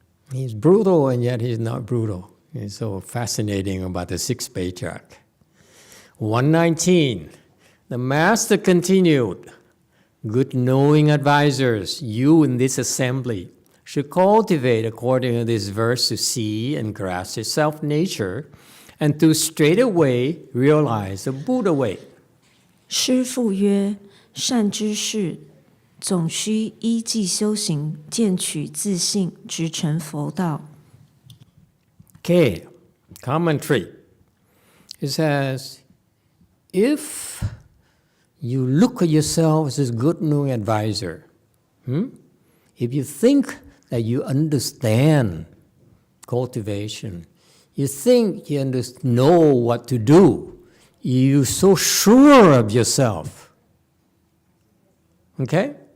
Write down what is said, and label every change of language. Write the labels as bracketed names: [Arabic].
[English] He's brutal, and yet he's not brutal. It's so fascinating about the sixth patriarch. 119. The master continued, good knowing advisors, you in this assembly should cultivate according to this verse to see and grasp your self-nature and to straightway realize the Buddha way. [Chinese] 师父曰：善知识，总须依计修行，渐取自性，直成佛道。 [English] Okay, commentary. It says, if you look at yourself as a good knowing advisor, if you think that you understand cultivation, you think you know what to do, you're so sure of yourself, okay?